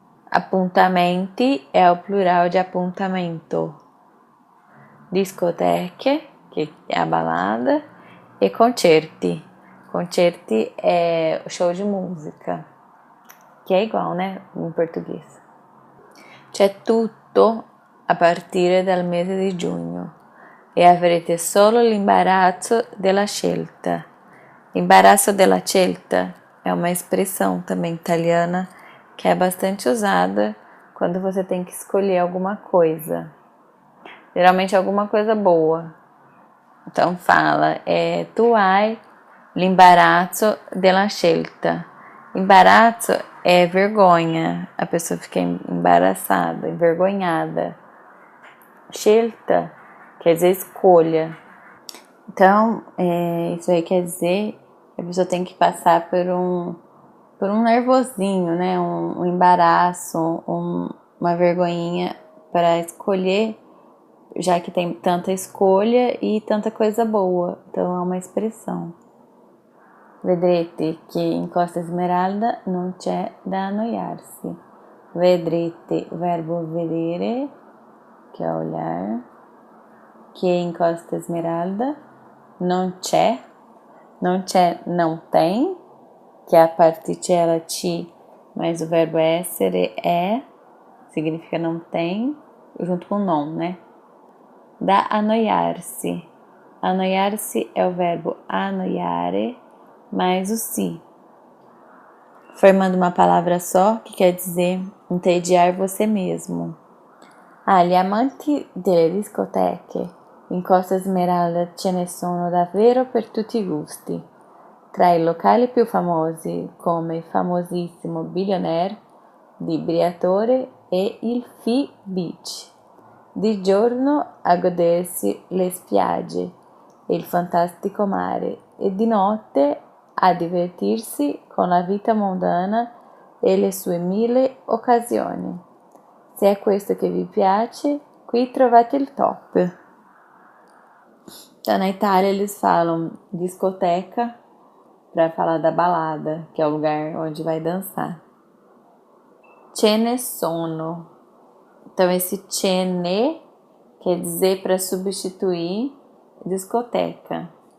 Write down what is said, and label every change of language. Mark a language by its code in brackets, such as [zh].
[pt] Appuntamenti é o plural de appuntamento. Discoteche, que é a balada, e concerti. Concerti é o show de música, que é igual, né, em português. [it] C'è tutto a partire dal mese di giugno e avrete solo l'imbarazzo della scelta. Imbarazzo della scelta [pt] é uma expressão também italiana que é bastante usada quando você tem que escolher alguma coisa. Geralmente alguma coisa boa. Então fala, [it] tu hai l'imbarazzo della scelta. [pt] Imbarazzo é vergonha, a pessoa fica embaraçada, envergonhada. Scelta quer dizer escolha. Então, isso aí quer dizer que a pessoa tem que passar por um nervosinho, né? Um embaraço, uma vergonhinha para escolher, já que tem tanta escolha e tanta coisa boa. Então, é uma expressão. [it] Vedrete che in Costa Esmeralda non c'è da annoiarsi. [pt] Vedrete, verbo vedere, que é olhar. [it] Que in Costa Esmeralda non c'è. Non c'è, [pt] não tem, que é a particella ti, mas o verbo essere é, significa não tem, junto com non, né? [it] Da annoiarsi. [pt] Annoiarsi é o verbo annoiare, mais o si, formando uma palavra só, que quer dizer entediar você mesmo. [it] Gli amanti delle discoteche in Costa Smeralda ce ne sono davvero per tutti i gusti. Tra i locali più famosi come il famosissimo Billionaire di Briatore e il Phi Beach, di giorno a godersi le spiagge e il fantastico mare e di notte a divertirsi con la vita mondana e le sue mille occasioni. Se è questo che vi piace, qui trovate il top. [pt] Então, na Itália, eles falam discoteca para falar da balada, que é o lugar onde vai dançar. [it] Ce ne sono. [pt] Então, esse ce ne quer dizer para substituir discoteca.